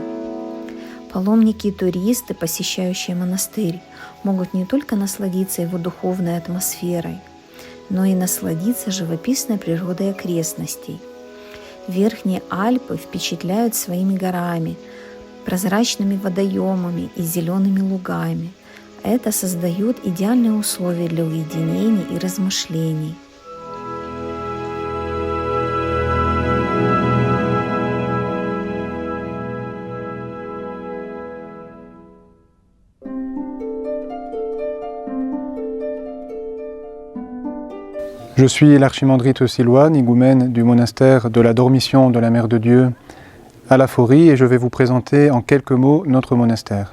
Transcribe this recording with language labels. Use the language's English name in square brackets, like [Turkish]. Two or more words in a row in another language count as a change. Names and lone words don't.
[Russian] Паломники и туристы, посещающие монастырь, могут не только насладиться его духовной атмосферой, но и насладиться живописной природой окрестностей. Верхние Альпы впечатляют своими горами, прозрачными водоемами и зелеными лугами. Это создает идеальные условия для уединения и размышлений. [French] Je suis l'archimandrite Silouane, higoumène du monastère de la Dormition de la Mère de Dieu à La Forie, et je vais vous présenter en quelques mots notre monastère.